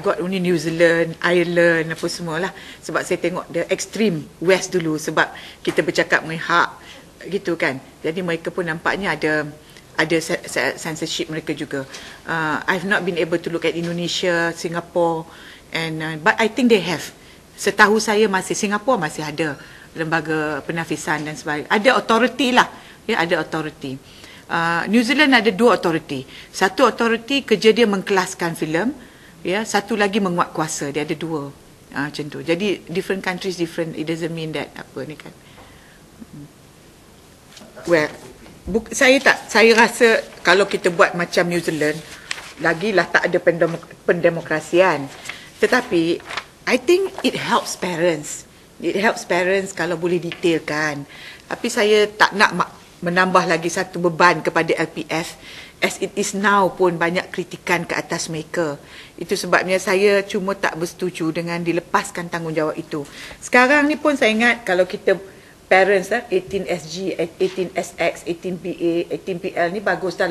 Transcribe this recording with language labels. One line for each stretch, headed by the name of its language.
English: I got only New Zealand, Ireland,
Malay: apa semualah. Sebab saya tengok
English: the extreme west
Malay: dulu. Sebab kita bercakap mengenai hak, gitu kan. Jadi mereka pun nampaknya ada censorship mereka juga.
English: I've not been able to look at Indonesia, Singapore, but I think they have.
Malay: Setahu saya Singapore masih ada lembaga penafisan dan sebagainya. Ada authority lah, ya, ada authority. New Zealand ada 2 authority. Satu authority kerja dia mengkelaskan filem, ya, satu lagi menguat kuasa. Dia ada 2 macam tu. Jadi
English: different countries different, it doesn't mean that
Malay: apa ni kan. Well, saya rasa kalau kita buat macam New Zealand, lagilah tak ada pendemokrasian. Tetapi
English: I think it helps parents. It helps parents
Malay: kalau boleh detailkan. Tapi saya tak nak menambah lagi satu beban kepada LPF.
English: As it is now
Malay: pun banyak kritikan ke atas mereka. Itu sebabnya saya cuma tak bersetuju dengan dilepaskan tanggungjawab itu. Sekarang ni pun saya ingat kalau kita parents 18SG, 18SX, 18BA, 18PL ni bagus dah.